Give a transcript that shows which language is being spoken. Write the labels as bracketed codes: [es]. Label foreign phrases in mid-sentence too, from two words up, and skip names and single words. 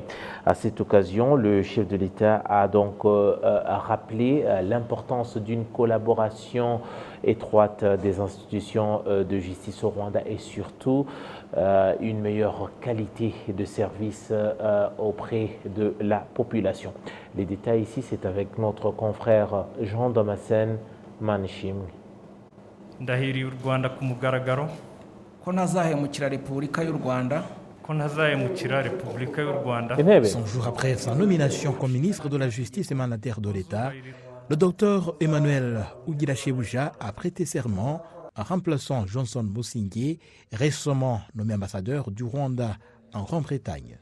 [fr] À cette occasion, le chef de l'État a donc rappelé l'importance d'une collaboration étroite des institutions de justice au Rwanda et surtout une meilleure qualité de service auprès de la population. Les détails ici, c'est avec notre confrère Jean Damascène Manishimwe. [rw] ndahiriye u Rwanda ku mugaragaro ko ntazahemukira Repubulika y'u Rwanda. [fr] Son jour après sa nomination comme ministre de la Justice et mandataire de l'État, le docteur Emmanuel Oudira Chebouja a prêté serment en remplaçant Johnson Busingye, récemment nommé ambassadeur du Rwanda en Grande-Bretagne.